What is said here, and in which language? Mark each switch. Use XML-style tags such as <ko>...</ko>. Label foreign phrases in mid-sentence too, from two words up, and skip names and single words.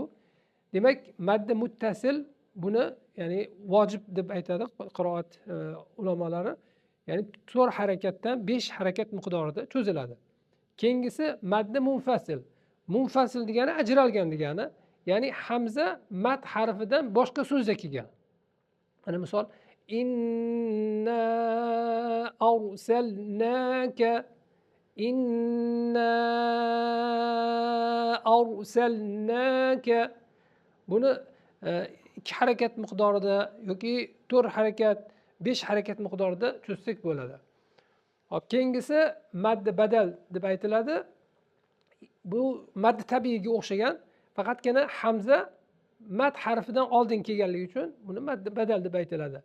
<uz>Demak, maddi muttasil buni, ya'ni vojib deb aytadi qiroat ulamolari. Ya'ni 4 harakatdan 5 harakat miqdorida cho'ziladi. Keyingisi maddi munfasil. Munfasil degani ajralgan degani. Ya'ni hamza mat harfidan boshqa so'zda kelgan. Mana misol,</uz> <ar>إنا أرسلناك، إنا أرسلناك.</ar> <uz>Buni 2 harakat miqdorida yoki 4 harakat, 5 harakat miqdorida cho'zsak bo'ladi. Hop, keyingisi maddi badal deb aytiladi. Bu maddi tabiiyga o'xshagan, faqatgina hamza mat harfidan oldin kelganligi uchun buni maddi badal deb aytiladi.</uz>